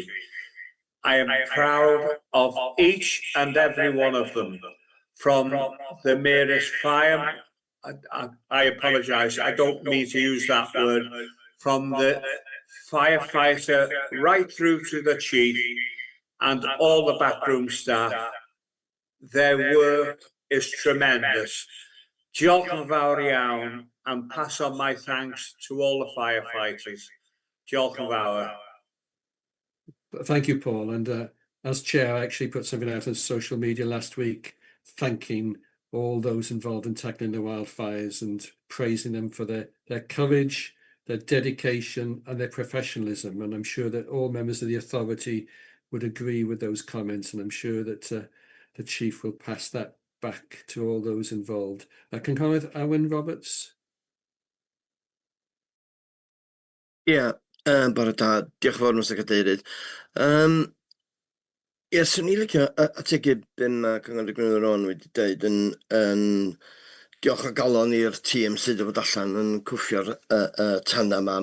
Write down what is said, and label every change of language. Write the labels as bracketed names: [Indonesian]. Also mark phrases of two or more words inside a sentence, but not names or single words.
[English] I am proud of each and every one of them, from the merest fire, I apologise, I don't mean to use that word, from the firefighter right through to the chief and all the backroom staff. Their work is tremendous. [Welsh] Diolch yn fawr iawn, [English] and pass on my thanks to all the firefighters. [Welsh] Diolch yn fawr. [English] Thank you, Paul. And as chair, I actually put something out on social media last week, thanking all those involved in tackling the wildfires and praising them for their courage, their dedication and their professionalism. And I'm sure that all members of the authority would agree with those comments, and I'm sure that the chief will pass that back to all those involved. [Welsh] Cynghorydd Owen Roberts. Ie, bore da. Diolch yn fawr, Mr Cadeirydd. Ie, swn i'n licio ategu be mae Cynghorydd Gwynfor Owen wedi dweud yn diolch o galon i'r tîm sydd wedi bod allan yn cwffio'r tana yma.